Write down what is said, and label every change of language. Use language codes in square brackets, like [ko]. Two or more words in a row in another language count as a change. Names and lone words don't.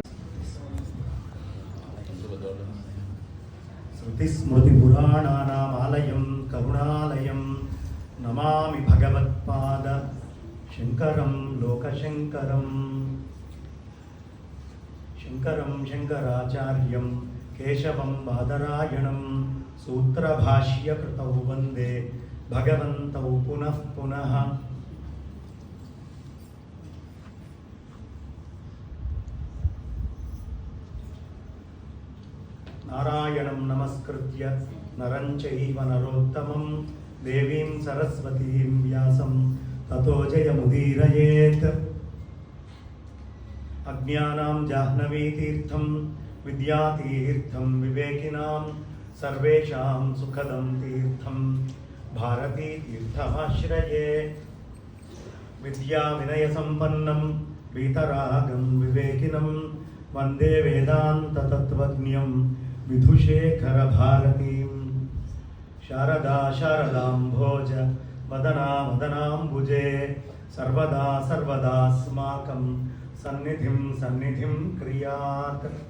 [sa] శృతి స్మృతి పురాణానామాలయం కరుణాలయం నమామి భగవత్పాద శంకరం లోకశంకరం. శంకరం శంకరాచార్యం కేశవం బాదరాయణం సూత్రభాష్యకృతౌ వందే భగవంతౌ పునః పునః. నారాయణం నమస్కృత్య నరం చైవ నరోత్తమం దేవీం సరస్వతీం వ్యాసం తతో జయముదీరయేత్. అజ్ఞానాం జాహ్నవీతీర్థం విద్యాతీర్థం వివేకినాం సర్వేషాం సుఖదం తీర్థం భారతీ తీర్థమాశ్రయే విద్యా వినయ సంపన్నం వీతరాగం వివేకినం వందే వేదాంత తత్వజ్ఞం విధుశేఖర భారతీం శారదా శారదాంభోజ వదనా వదనాంబుజే సర్వదా సర్వదాస్మాకం సన్నిధిం సన్నిధిం క్రియాత్.